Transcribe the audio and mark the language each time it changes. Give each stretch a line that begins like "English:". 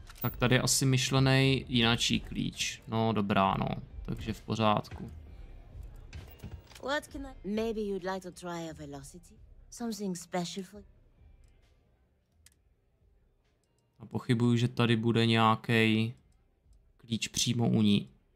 Czech: Tak tady je asi myšlený jináčí klíč. No dobrá, no. Takže v pořádku.
English: Maybe you'd like to try a velocity? Something special for...
Czech: A pochybuju, že tady bude nějaký klíč přímo u ní.